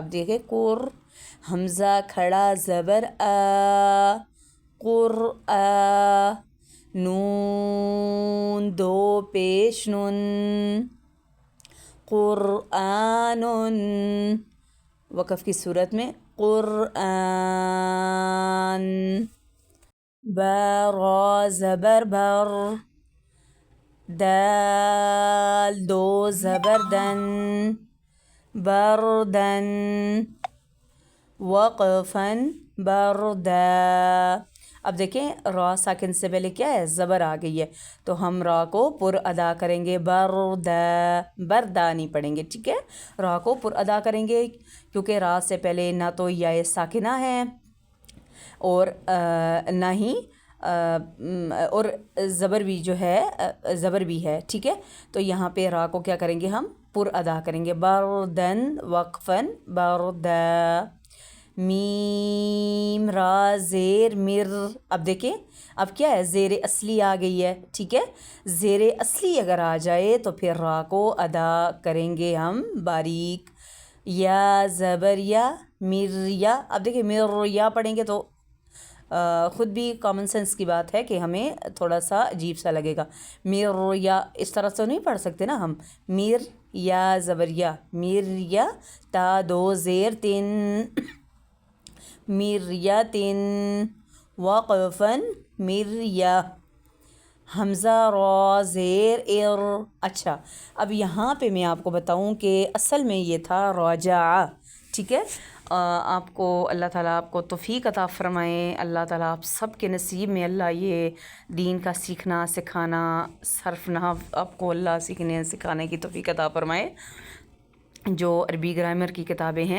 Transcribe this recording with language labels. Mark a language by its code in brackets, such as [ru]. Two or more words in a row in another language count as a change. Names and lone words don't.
[ur] اب دیکھیں قر، حمزہ کھڑا زبر آ، قر آ، نون دو پیش نن، قرآن، وقف کی صورت میں قرآن، با را زبر بر، دال دو زبر دن، بردن، وقفن بردا۔ اب دیکھیں را ساکن سے پہلے کیا ہے، زبر آ گئی ہے، تو ہم را کو پر ادا کریں گے، بردا، بردا نہیں پڑھیں گے، ٹھیک ہے، را کو پر ادا کریں گے کیونکہ را سے پہلے نہ تو یا ساکنہ ہے اور نہ ہی اور زبر بھی جو ہے زبر بھی ہے، ٹھیک ہے، تو یہاں پہ را کو کیا کریں گے، ہم پر ادا کریں گے، بردن وقفن بردا۔ میم را زیر مر، اب دیکھیں اب کیا ہے، زیر اصلی آ گئی ہے، ٹھیک ہے، زیر اصلی اگر آ جائے تو پھر را کو ادا کریں گے ہم باریک، یا زبر یا، مر یا، اب دیکھیں مر یا پڑھیں گے تو خود بھی [en] common sense [ur] کی بات ہے کہ ہمیں تھوڑا سا عجیب سا لگے گا، مر یا اس طرح سے نہیں پڑھ سکتے نا ہم، مر یا زبر یا، مر یا، تا دو زیر تین، مریتن، وقفن مریا، حمزہ را زیر ار۔ اچھا اب یہاں پہ میں آپ کو بتاؤں کہ اصل میں یہ تھا راجع، ٹھیک ہے، آپ کو اللہ تعالیٰ آپ کو توفیق عطا فرمائے، اللہ تعالیٰ آپ سب کے نصیب میں اللہ یہ دین کا سیکھنا سکھانا صرف نحو آپ کو اللہ سیکھنے سکھانے کی توفیق عطا فرمائے، جو عربی گرامر کی کتابیں ہیں۔